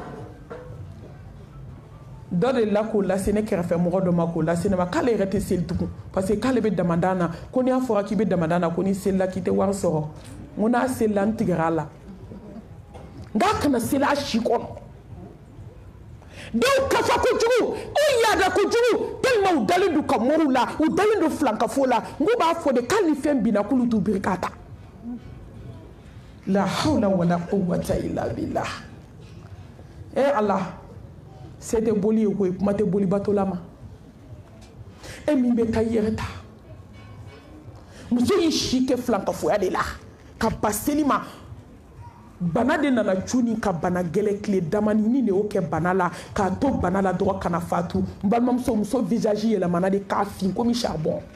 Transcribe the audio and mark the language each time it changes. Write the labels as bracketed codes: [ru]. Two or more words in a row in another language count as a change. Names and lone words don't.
[bm] dɔ de la k'o lase ne kɛrɛfɛ mɔgɔ dɔ ma k'o lase ne ma k'ale yɛrɛ tɛ seli tugun [fr] parce que [bm] k'ale bɛ damadan na ko n'i y'a fɔra k'i bɛ damadan na ko n'i selila k'i tɛ wari sɔrɔ n ko n'a selila n tigɛra a la nka kana seli a si kɔnɔ dɔw kafa kojugu u yaada kojugu tellement u dalen don ka moriw la u dalen don filankafo la n ko b'a fɔ de k'ali ni fɛn binna k'olu t'u biri k'a ta [ar] لا حول ولا قوة إلا بالله [bm] ala se tɛ boli ye koyi kuma tɛ bolibatɔla ma min bɛ taa i yɛrɛ ta muso y'i si kɛ filankafoya de la ka ba seli ma bana de nana cuni ka bana gɛlɛ tile damani ni de y'o kɛ bana la k'a to bana la dɔrɔn kana fatu n balimamuso muso visage yɛlɛmana de k'a fin komi charbon